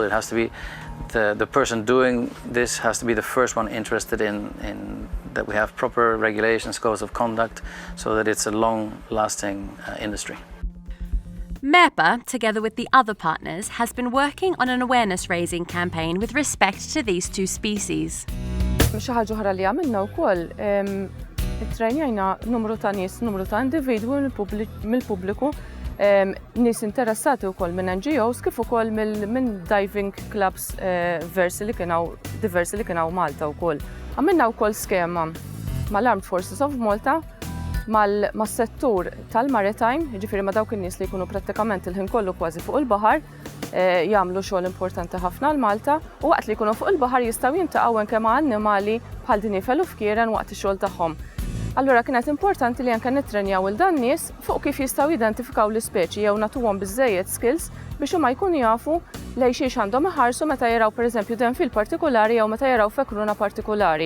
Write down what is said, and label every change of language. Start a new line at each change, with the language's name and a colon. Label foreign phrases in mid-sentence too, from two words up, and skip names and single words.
English: It has to be the person doing this has to be the first one interested in that we have proper regulations, codes of conduct, so that it's a long-lasting industry. MERPA, together with the other partners, has been working on an awareness-raising campaign with respect to these two species.
Maltese: Xi ħaġa oħra li għamilna wkoll ittrejnjajna numru ta' nies, numru ta' individwi mill-pubbliku, nies interessati wkoll minn NGOs kif ukoll minn
English: diving clubs
Maltese: diversi li kienu Malta wkoll. Għamilna wkoll skema mal-Armed Forces of Malta mas-settur tal-maritime, jiġifieri ma' dawk in-nies li jkunu prattikament il-ħin kollu kważi fuq il-baħar, jagħmlu xogħol importanti ħafna l Malta, u waqt li jkunu fuq il-baħar jistgħu jiltaqgħu anke ma' annimali bħal dinifel u fkieren waqt ix-xogħol tagħhom. Allura kienet importanti li anke nittrenjaw il dan nies fuq kif jistgħu jidentifikaw l-ispeċi jew nagħtuhom biżżejjed skills biex huma jkunu jafu lejn xiex għandhom iħarsu meta jaraw pereżempju denfil partikolari jew meta jaraw fekruna partikolari.